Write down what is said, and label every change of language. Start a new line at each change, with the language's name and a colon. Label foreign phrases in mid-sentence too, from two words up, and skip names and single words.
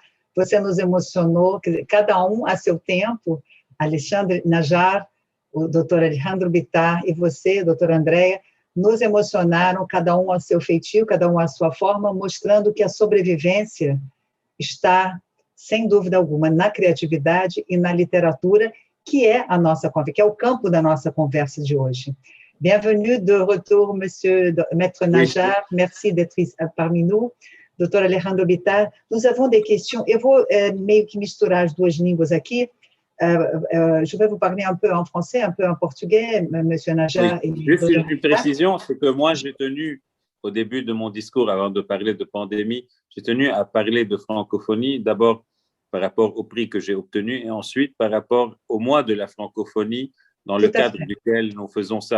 Portuguese: Você nos emocionou, cada um a seu tempo, Alexandre Najar, o doutor Alejandro Bittar e você, doutora Andréa, nos emocionaram, cada um a seu feitio, cada um à sua forma, mostrando que a sobrevivência está, sem dúvida alguma, na criatividade e na literatura, que é a nossa conversa, que é o campo da nossa conversa de hoje.
French: Bienvenue de retour, monsieur Maître Najar, merci d'être parmi nous.
Portuguese: Doutor Alejandro Bittar,
French: nous avons des questions.
Portuguese: Eu vou meio que misturar as duas línguas aqui.
French: Je vais vous parler un peu en français, un peu en portugais, monsieur Najar. Oui. Juste une précision, c'est que moi, j'ai tenu, au début de mon discours, avant de parler de pandémie, j'ai tenu à parler de francophonie, d'abord par rapport au prix que j'ai obtenu et ensuite par rapport au mois de la francophonie dans le cadre duquel nous faisons ça.